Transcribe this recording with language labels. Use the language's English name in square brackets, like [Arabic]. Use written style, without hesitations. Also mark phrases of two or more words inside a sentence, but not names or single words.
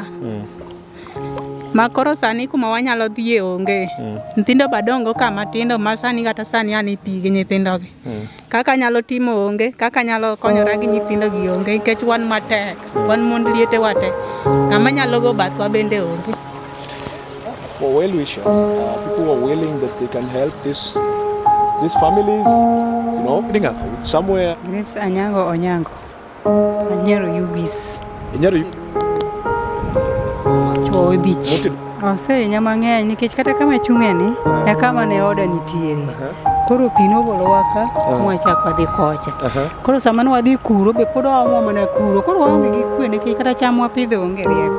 [Luo (Kenya and Tanzania)] Ma koro sani kuma wanyalo dhiye onge. Nyithindo badongo kama tindo ma sani kata sani ani pi gi nyithindo gi. Kaka nyalo timo onge, kaka nyalo konyora gi nyithindo gi onge nikech wan matek, wan mond liete wate. Ng'ama nyalo go bathwa bende onge. [English] For well wishers, people who are willing that they can help these families, you know, with somewhere. Yes, [Luo (Kenya and Tanzania)] Onyango. Anyero Yubis. Chuo beach. Ose nyama ng'eny nikech kata kama chung'e ni e kama ne oda nitiere. Koro pino golowa ka mwachako dhi kocha. Koro sama ne wadhi kuro be pod wamo mana kuro. Koro waonge gi kwe nikech kata cham wapidho onge rieko.